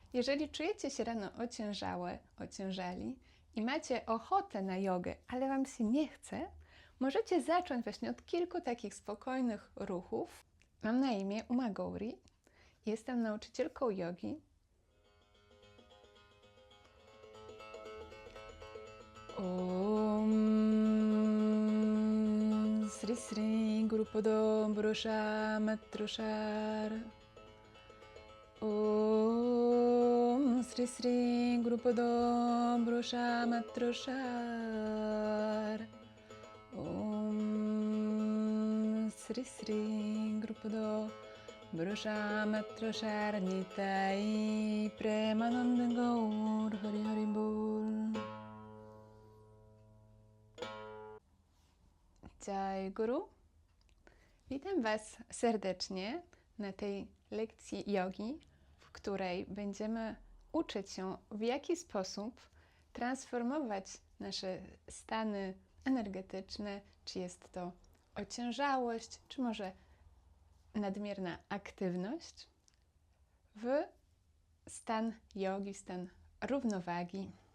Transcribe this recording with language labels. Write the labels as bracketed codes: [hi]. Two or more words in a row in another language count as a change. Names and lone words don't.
[pl] Jeżeli czujecie się rano ociężali i macie ochotę na jogę, ale Wam się nie chce, możecie zacząć właśnie od kilku takich spokojnych ruchów. Mam na imię Uma Gowri, jestem nauczycielką jogi. [sa] Om Sri Sri Gurupadam Brusha Matrushar. Om Sri Sri Gurupadam Brusha Matrushar. Om Sri Sri Gurupadam Brusha Matrushar Nitai Premanand Gaur Hari Hari Bol. Jai Guru. [pl] Witam Was serdecznie na tej lekcji jogi, w której będziemy uczyć się, w jaki sposób transformować nasze stany energetyczne, czy jest to ociężałość, czy może nadmierna aktywność, w stan jogi, w stan równowagi.